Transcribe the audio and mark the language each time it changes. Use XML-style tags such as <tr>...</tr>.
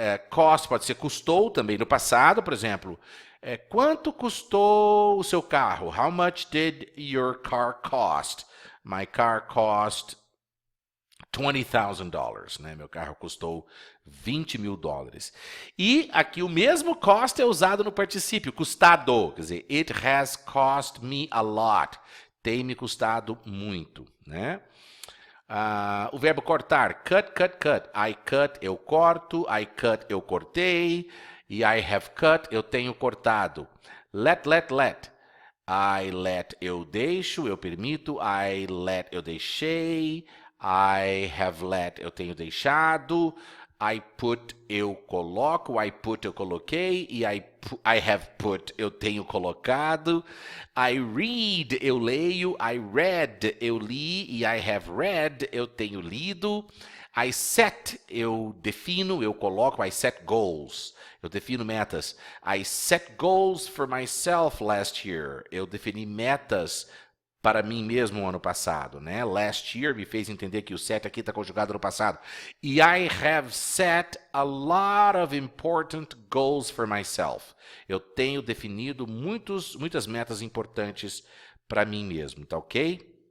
<pt>Cost pode ser custou também no passado, por exemplo. Quanto custou o seu carro?</pt> <en>How much did your car cost? My car cost $20,000,</en> <pt>né? Meu carro custou $20 mil. E aqui o mesmo cost é usado no particípio, custado. Quer dizer,</pt> <en>it has cost me a lot.</en> <pt>Tem me custado muito, né? O verbo cortar,</pt> <en>cut, cut, cut. I cut,</en> <pt>eu corto. I cut, eu cortei.</pt> <en>E I have cut,</en> <pt>eu tenho cortado.</pt> <en>Let, let, let. I let,</en> <pt>eu deixo, eu permito. I let, eu deixei.</pt> <en>I have let,</en> <pt>eu tenho deixado.</pt> <en>I put,</en> <pt>eu coloco. I put, eu coloquei. E</pt> <en>I have put,</en> <pt>eu tenho colocado.</pt> <en>I read,</en> <pt>eu leio.</pt> <en>I read,</en> <pt>eu li. E</pt> <en>I have read,</en> <pt>eu tenho lido.</pt> <en>I set,</en> <pt>eu defino, eu coloco.</pt> <en>I set goals,</en> <pt>eu defino metas.</pt> <en>I set goals for myself last year.</en> <pt>Eu defini metas para mim mesmo ano passado, né?</pt> <en>Last year</en> <pt>me fez entender que o set aqui está conjugado no passado.</pt> <en>E I have set a lot of important goals for myself.</en> <pt>Eu tenho definido muitas metas importantes para mim mesmo, tá ok?</pt>